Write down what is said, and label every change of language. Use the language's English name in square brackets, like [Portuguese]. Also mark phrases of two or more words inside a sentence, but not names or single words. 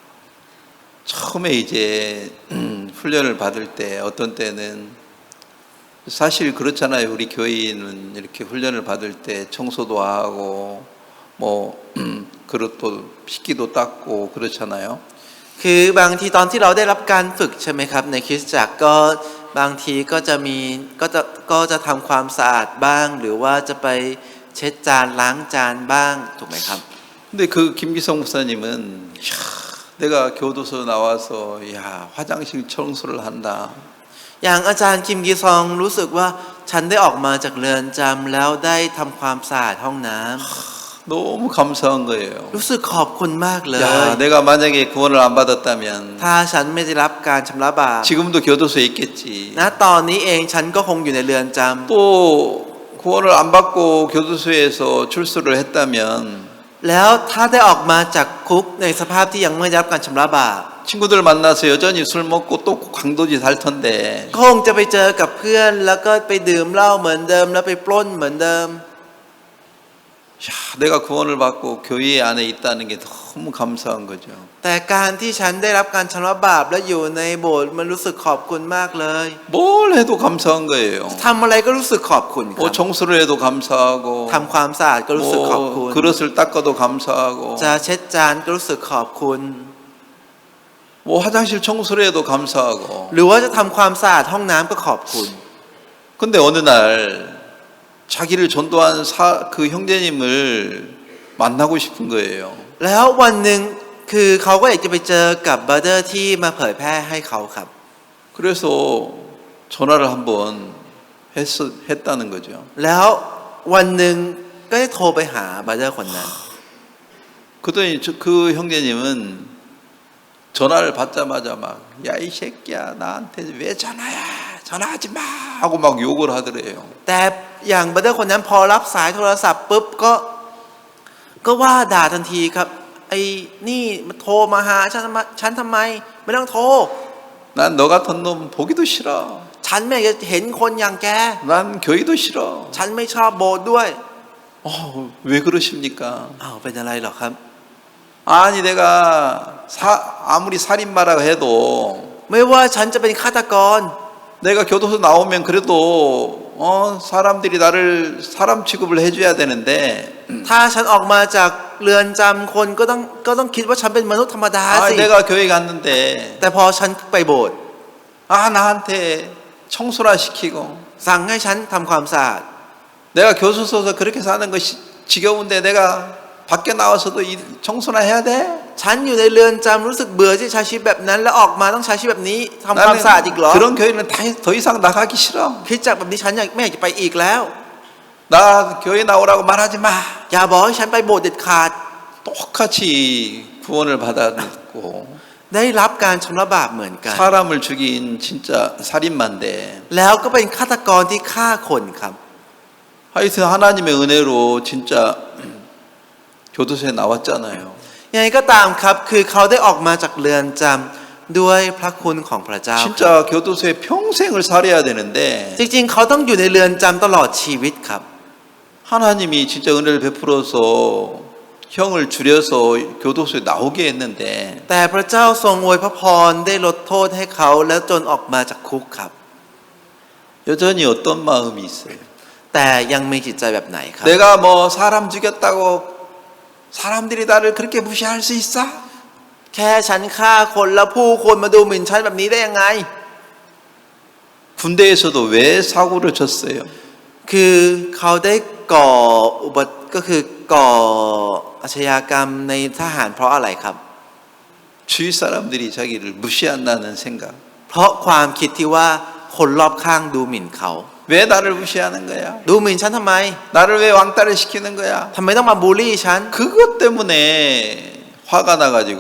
[Korean] 처음에 이제 훈련을 받을 때 어떤 때는 사실 그렇잖아요. 우리 교인은 이렇게 훈련을 받을 때 청소도 하고 뭐 그릇도 씻기도 닦고 그렇잖아요. [Thai] คือบางทีตอนที่เราได้รับการฝึกใช่ไหมครับในคริสตจักรก็บางทีก็จะทำความสะอาดบ้าง หรือว่าจะไปเช็ดจานล้างจานบ้างถูกไหมครับ [Korean] 근데 그 김기성 목사님은 이야, 내가 교도소 나와서 야 화장실 청소를 한다. [Thai] อย่างอาจารย์คิมกีซองรู้สึกว่าฉันได้ออกมาจากเรือนจำแล้วได้ทำความสะอาดห้องน้ำ [Korean] 너무 감사한 거예요. [Thai] รู้สึกขอบคุณมากเลย [Korean] 야, 내가 만약에 구원을 안 받았다면 [Thai] ถ้าฉันไม่ได้รับการชำระบาป [Korean] 지금도 교도소에 있겠지. [Thai] ณตอนนี้เองฉันก็คงอยู่ในเรือนจ [Korean] 또 구원을 안 받고 교도소에서 출소를 했다면 [Thai] ำแล้วถ้าได้ออกมาจากคุกในสภาพที่ยังไม่ได้รับการชำระบาป [Korean] 친구들 만나서 여전히 술 먹고 또 강도짓 할 텐데 [Thai] คงจะไปเจอกับเพื่อนแล้วก็ไปดื่มเหล้าเหมือนเดิมแล้วไปปล้นเหมือนเดิม [Korean] 야, 내가 구원을 받고 교회 안에 있다는 게 너무 감사한 거죠. [Thai] แต่การที่ฉันได้รับการชำระบาปและอยู่ในโบสถ์มันรู้สึกขอบคุณมากเลย [Korean] 뭘 해도 감사한 거예요. [Thai] ทำอะไรก็รู้สึกขอบคุณค [Korean] 뭐 [Thai] รับ [Korean] 청소를 해도 감사하고 [Thai] ทำความสะอาดก็รู้สึกขอบคุณ [Korean] 뭐 그릇을 닦아도 감사하고 [Thai] จะเช็ดจานก็รู้สึกขอบคุณ [Korean] 뭐 화장실 청소를 해도 감사하고 [Thai] หรือว่าจะทำความสะอาดห้องน้ำก็ขอบคุณ [Korean] 근데 어느 날 자기를 전도한 그 형제님을 만나고 싶은 거예요. [Thai] แล้ววันหนึ่งคือเขาก็อยากจะไปเจอกับบราเดอร์ที่มาเผยแพร่ให้เขาครับ [Korean] 그래서 전화를 한번 했다는 거죠. [Thai] แล้ววันหนึ่งก็ได้โทรไปหาบราเดอร์คนนั้น [Korean] 그랬더니 그 형제님은 전화를 받자마자 막 야 이 새끼야 나한테 왜 전화야 전화하지 마 하고 막 욕을 하더래요. [Thai] แต่อย่างบราเดอร์คนนั้นพอรับสายโทรศัพท์ปุ๊บก็ว่าด่าทันทีครับไอ้นี่มันโทรมาหาฉันทำไมไม่ต้องโทร [Korean] 난 너 같은 놈 보기도 싫어. [Thai] ฉันไม่อยากจะเห็นคนอย่างแก [Korean] 난 교회도 싫어. [Thai] ฉันไม่ชอบโบสถ์ด้วย [Korean] 왜 그러십니까? [Thai] อ้าวเป็นอะไรหรอครับ [Korean] 아니 내가 아무리 살인마라 해도 [Thai] ไม่ว่าฉันจะเป็นฆาตกร [Korean] 내가 교도소 나오면 그래도 사람들이 나를 사람 취급을 해줘야 되는데 [Thai] ถ้าฉันออกมาจากเรือนจำคนก็ต้องคิดว่าฉันเป็นมนุษย์ธรรมดาสิ [Korean] 내가 교회 갔는데 [Thai] แต่พอฉันไปโบสถ์ [Korean] 나한테 청소나 시키고 [Thai] สั่งให้ฉันทำความสะอาด [Korean] 내가 교도소에서 그렇게 사는 것이 지겨운데 내가 밖에 나와서도 청소나 해야 돼? [Thai] ฉันอยู่ในเรือนจำรู้สึกเบื่อที่ใช้ชีวิตแบบนั้นแล้วออกมาต้องใช้ชีวิตแบบนี้ทำความสะอาดอีกเหรอ [Korean] 그런 교회는 더 이상 나가기 싫어. [Thai] คิดจากแบบนี้ฉันไม่อยากจะไปอีกแล้ว [Korean] 나 교회 나오라고 말하지 마. [Thai] อย่าบอกให้ฉันไปโบสถ์เด็ดขาด [Korean] 똑같이 구원을 받았고 [Thai] ได้รับการชำระบาปเหมือนกัน [Korean] 사람을 죽인 진짜 살인마인데 [Thai] แล้วก็เป็นฆาตกรที่ฆ่าคนครับ [Korean] 하여튼 하나님의 은혜로 진짜 교도소에 나왔잖아요. [Thai] ยังไงก็ตามครับคือเขาได้ออกมาจากเรือนจำด้วยพระคุณของพระเจ้า [Korean] 진짜 교도소에 평생을 살아야 되는데 [Thai] จริงๆเขาต้องอยู่ในเรือนจำตลอดชีวิตครับ [Korean] 하나님이 진짜 은혜를 베풀어서 형을 줄여서 교도소에 나오게 했는데 [Thai] แต่พระเจ้าทรงอวยพระพรได้ลดโทษให้เขาแล้วจนออกมาจากคุกครับ [Korean] 여전히 어떤 마음이 있어요. [Thai] แต่ยังมีจิตใจแบบไหนครับ [Korean] 내가 뭐 사람 죽였다고 사람들이 나를 그렇게 무시할 수 있어? [Thai] แค่ฉันฆ่าคนแล้วผู้คนมาดูหมิ่นฉันแบบนี้ได้ยังไง [Korean] 군대에서도 왜 사고를 쳤어요? [Thai] คือเขาได้ก่ออุบัติก็คือก่ออาชญากรรมในทหารเพราะอะไรครับ [Korean] 주위 사람들이 자기를 무시한다는 생각. [Thai] เพราะความคิดที่ว่าคนรอบข้างดูหมิ่นเขา [Korean] 왜 나를 무시하는 거야? [Thai] ดูหมิ่นฉันทำไม [Korean] 나를 왜 왕따를 시키는 거야? [Thai] ทำไมต้องมาบูลลี่ฉัน [Korean] 그것 때문에 화가 나가지고